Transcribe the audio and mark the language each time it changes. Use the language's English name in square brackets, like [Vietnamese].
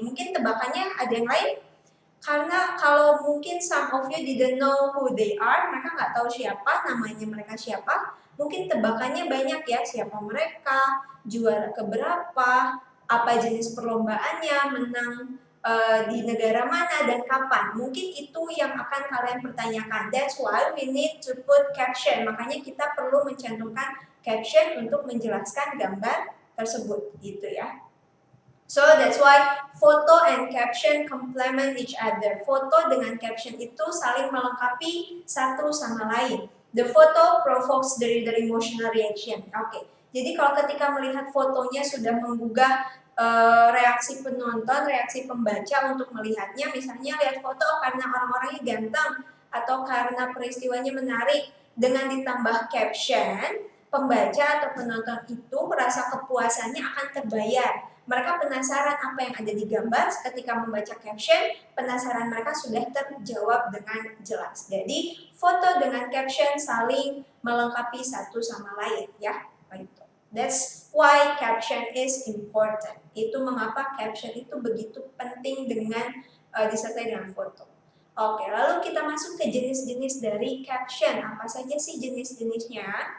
[Indonesian] Mungkin tebakannya ada yang lain? Karena kalau mungkin [English] some of you didn't know who they are, [Indonesian] mereka nggak tahu siapa, namanya mereka siapa. Mungkin tebakannya banyak ya, siapa mereka, juara keberapa, apa jenis perlombaannya, menang di negara mana dan kapan. Mungkin itu yang akan kalian pertanyakan. [English] That's why we need to put caption. [Indonesian] Makanya kita perlu mencantumkan caption untuk menjelaskan gambar tersebut gitu ya. [English] So that's why foto and caption complement each other. [Indonesian] Foto dengan caption itu saling melengkapi satu sama lain. [English] The photo provokes the emotional reaction. Oke. [Indonesian] Jadi kalau ketika melihat fotonya sudah menggugah reaksi penonton, reaksi pembaca untuk melihatnya, misalnya lihat foto karena orang-orangnya ganteng atau karena peristiwanya menarik, dengan ditambah caption, pembaca atau penonton itu rasa kepuasannya akan terbayar. Mereka penasaran apa yang ada di gambar, ketika membaca caption, penasaran mereka sudah terjawab dengan jelas. Jadi, foto dengan caption saling melengkapi satu sama lain ya. [English] That's why caption is important. [Indonesian] Itu mengapa caption itu begitu penting dengan disertai dengan foto. Oke, lalu kita masuk ke jenis-jenis dari caption. Apa saja sih jenis-jenisnya?